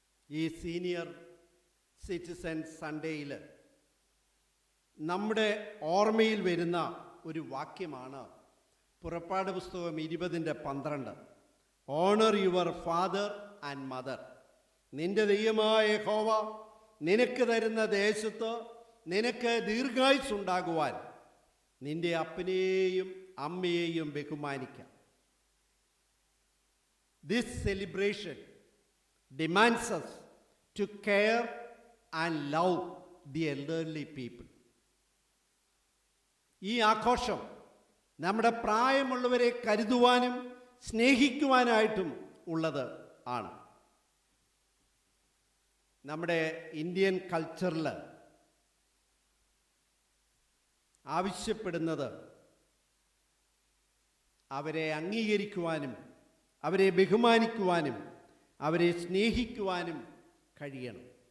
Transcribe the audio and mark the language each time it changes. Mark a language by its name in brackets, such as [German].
[Malayalam] ഈ senior citizen സൺഡേയിൽ നമ്മുടെ ഓർമ്മയിൽ വരുന്ന ഒരു വാക്യമാണ് പുറപ്പാട് പുസ്തകം 20:12. [English] Honour your father and mother. [Malayalam] നിന്റെ ദൈവമായ യഹോവ നിനക്ക് തരുന്ന ദേശത്ത് നിനക്ക് ദീർഘായുസ്സുണ്ടാകുവാൻ നിന്റെ അപ്പനെയും അമ്മയെയും ബഹുമാനിക്കാം. [English] This celebration demands us to care and love the elderly people. [Malayalam] ഈ ആഘോഷം നമ്മുടെ പ്രായമുള്ളവരെ കരുതുവാനും സ്നേഹിക്കുവാനായിട്ടും ഉള്ളത് ആണ്. നമ്മുടെ ഇന്ത്യൻ കൾച്ചറിൽ ആവശ്യപ്പെടുന്നത് അവരെ അംഗീകരിക്കുവാനും അവരെ ബഹുമാനിക്കുവാനും അവരെ സ്നേഹിക്കുവാനും കഴിയണം.